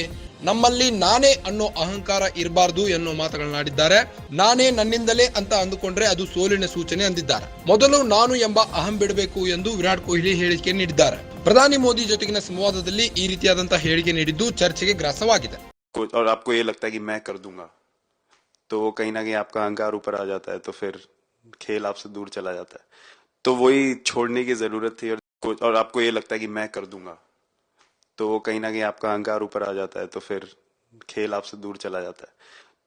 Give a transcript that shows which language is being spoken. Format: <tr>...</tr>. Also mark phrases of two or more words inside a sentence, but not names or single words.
<kn>ನಮ್ಮಲ್ಲಿ ನಾನೇ ಅನ್ನೋ ಅಹಂಕಾರ ಇರಬಾರ್ದು ಎನ್ನೋ ಮಾತುಗಳನ್ನಾಡಿದ್ದಾರೆ. ನಾನೇ ನನ್ನಿಂದಲೇ ಅಂತ ಅಂದುಕೊಂಡ್ರೆ ಅದು ಸೋಲಿನ ಸೂಚನೆ ಅಂದಿದ್ದಾರೆ. ಮೊದಲು ನಾನು ಎಂಬ ಅಹಂ ಬಿಡಬೇಕು ಎಂದು ವಿರಾಟ್ ಕೊಹ್ಲಿ ಹೇಳಿಕೆ ನೀಡಿದ್ದಾರೆ. ಪ್ರಧಾನಿ ಮೋದಿ ಜೊತೆಗಿನ ಸಂವಾದದಲ್ಲಿ ಈ ರೀತಿಯಾದಂತಹ ಹೇಳಿಕೆ ನೀಡಿದ್ದು ಚರ್ಚೆಗೆ ಗ್ರಾಸವಾಗಿದೆ.</kn> <hi>और आपको ये लगता है कि मैं कर दूंगा तो वो कहीं ना कहीं आपका अहंकार ऊपर आ जाता है, तो फिर खेल आपसे दूर चला जाता है. तो वही छोड़ने की जरूरत थी. और आपको ये लगता है कि मैं कर दूंगा तो वो कहीं ना कहीं आपका अहंकार ऊपर आ जाता है, तो फिर खेल आपसे दूर चला जाता है.</hi>